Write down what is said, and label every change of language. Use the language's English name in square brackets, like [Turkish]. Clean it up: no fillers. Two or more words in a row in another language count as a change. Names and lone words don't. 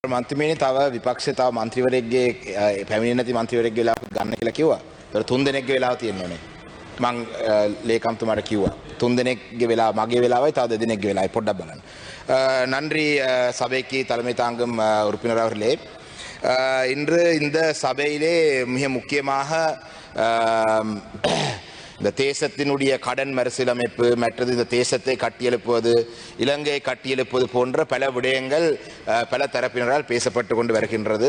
[Sinhala] මන්ත්‍රීමේනි තව විපක්ෂ තව මන්ත්‍රීවරයෙක්ගේ පැමිණෙන්නේ නැති මන්ත්‍රීවරයෙක්ගේ වෙලාවක් ගන්න කියලා කිව්වා. ඒතර 3 දෙනෙක්ගේ වෙලාව තියෙනෝනේ. මං ලේකම්තුමාට කිව්වා 3 දෙනෙක්ගේ වෙලාව මගේ වෙලාවයි තව 2 දෙනෙක්ගේ වෙලාවයි පොඩ්ඩක් බලන්න. [Tamil] நன்றி சபைக்கு தலைமை தாங்கும் உறுப்பினர் அவர்களே. இன்று இந்த சபையிலே மிக முக்கியமாக இந்த தேசத்தினுடைய கடன் மறுசீரமைப்பு மற்றது இந்த தேசத்தை கட்டியெழுப்புவது இலங்கையை கட்டியெழுப்புவது போன்ற பல விடயங்கள் பல தரப்பினரால் பேசப்பட்டு கொண்டு வருகின்றது.